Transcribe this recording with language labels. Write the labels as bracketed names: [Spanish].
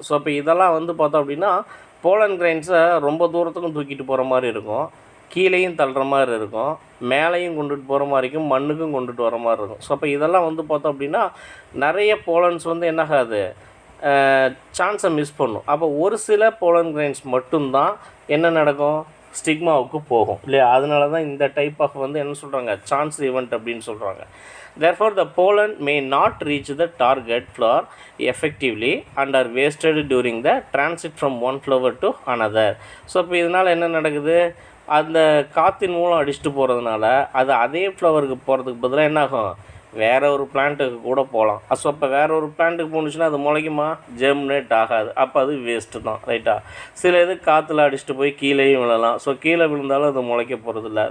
[Tamil] So இப்போ இதெல்லாம் வந்து பார்த்தோம் அப்படின்னா போலன் கிரெயின்ஸை ரொம்ப தூரத்துக்கும் தூக்கிட்டு போகிற மாதிரி இருக்கும், கீழேயும் தள்ளுற மாதிரி இருக்கும், மேலேயும் கொண்டுட்டு போகிற மாதிரி இருக்கும், மண்ணுக்கும் கொண்டுட்டு வர மாதிரி இருக்கும். ஸோ அப்போ இதெல்லாம் வந்து பார்த்தோம் அப்படின்னா நிறைய போலன்ஸ் வந்து என்ன ஆகாது, சான்ஸை மிஸ் பண்ணும். அப்போ ஒரு சில போலன் கிரெயின்ஸ் மட்டும்தான் என்ன நடக்கும், ஸ்டிக்மாவுக்கு போகும் இல்லையா. அதனால தான் இந்த டைப் ஆஃப் வந்து என்ன சொல்கிறாங்க, சான்ஸ் ஈவெண்ட் அப்படின்னு சொல்கிறாங்க. [English] Therefore the pollen may not reach the target flower effectively and are wasted during the transit from one flower to another. [Tamil] So இப்போ இதனால் என்ன நடக்குது, அந்த காற்றின் மூலம் அடிச்சுட்டு போகிறதுனால அது அதே ஃப்ளவருக்கு போகிறதுக்கு பதிலாக என்ன ஆகும், வேறு ஒரு பிளான்ட்டுக்கு கூட போகலாம். ஸோ அப்போ வேறு ஒரு பிளான்ட்டுக்கு போணுச்சுன்னா அது முளைக்குமா, ஜெர்மினேட் ஆகாது, அப்போ அது வேஸ்ட்டு தான், ரைட்டா. சில இது காற்றுல அடிச்சுட்டு போய் கீழேயும் விழலாம். ஸோ கீழே விழுந்தாலும் அது முளைக்க போகிறதில்ல.